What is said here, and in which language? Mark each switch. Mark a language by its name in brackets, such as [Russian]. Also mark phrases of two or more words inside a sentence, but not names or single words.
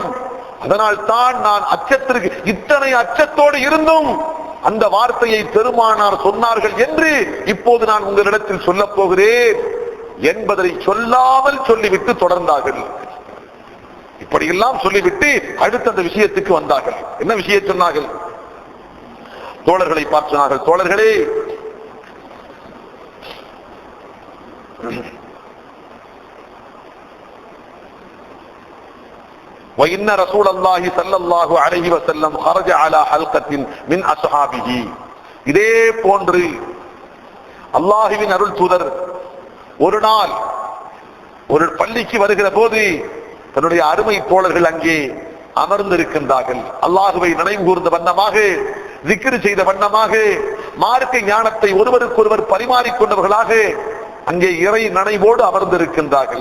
[Tamil] அதனால் தான் நான் அச்சத்திற்கு இத்தனை அச்சத்தோடு இருந்தும் அந்த வார்த்தையை பெருமானார் சொன்னார்கள் என்று இப்போது நான் உங்களிடத்தில் சொல்ல போகிறேன் என்பதை சொல்லாமல் சொல்லிவிட்டு தொடர்ந்தார்கள். இப்படியெல்லாம் சொல்லிவிட்டு அடுத்த அந்த விஷயத்துக்கு வந்தார்கள். என்ன விஷயம் சொன்னார்கள்? தோழர்களை பார்த்து சொன்னார்கள், தோழர்களே, [Arabic] وَإِنَّ رَسُولَ اللَّهِ صَلَّى اللَّهُ عَلَيْهِ وَسَلَّمَ خَرَجَ عَلَى حَلْقَةٍ مِنْ أَصْحَابِهِ. [Tamil] இதே போன்று அல்லாஹ்வின் அருள் தூதர் ஒரு நாள் ஒரு பள்ளிக்கு வருகிற போது தன்னுடைய அருமை தோழர்கள் அங்கே அமர்ந்திருக்கின்றார்கள். அல்லாஹுவை நினைவு கூர்ந்த வண்ணமாக, திக்ர் செய்த வண்ணமாக, மார்க்க ஞானத்தை ஒருவருக்கொருவர் பரிமாறிக்கொண்டவர்களாக அங்கே இறை நினைவோடு அமர்ந்திருக்கின்றார்கள்.